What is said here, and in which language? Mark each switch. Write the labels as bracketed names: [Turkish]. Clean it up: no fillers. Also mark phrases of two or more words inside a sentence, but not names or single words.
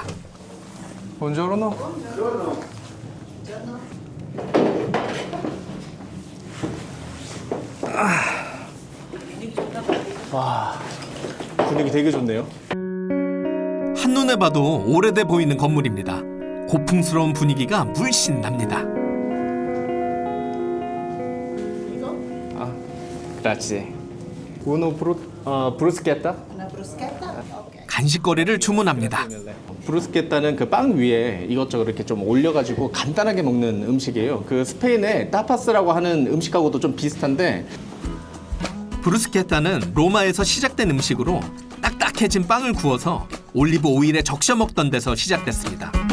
[Korean] 본조로노. 와, 분위기 되게 좋네요. 한눈에 봐도 오래돼 보이는 건물입니다. 고풍스러운 분위기가 물씬 납니다. [Italian] Grazie. Uno bruschetta? [Korean] 간식거리를 주문합니다. 브루스케타는 그 빵 위에 이것저것 이렇게 좀 올려가지고 간단하게 먹는 음식이에요. 그 스페인의 타파스라고 하는 음식하고도 좀 비슷한데, 브루스케타는 로마에서 시작된 음식으로 딱딱해진 빵을 구워서 올리브 오일에 적셔 먹던 데서 시작됐습니다.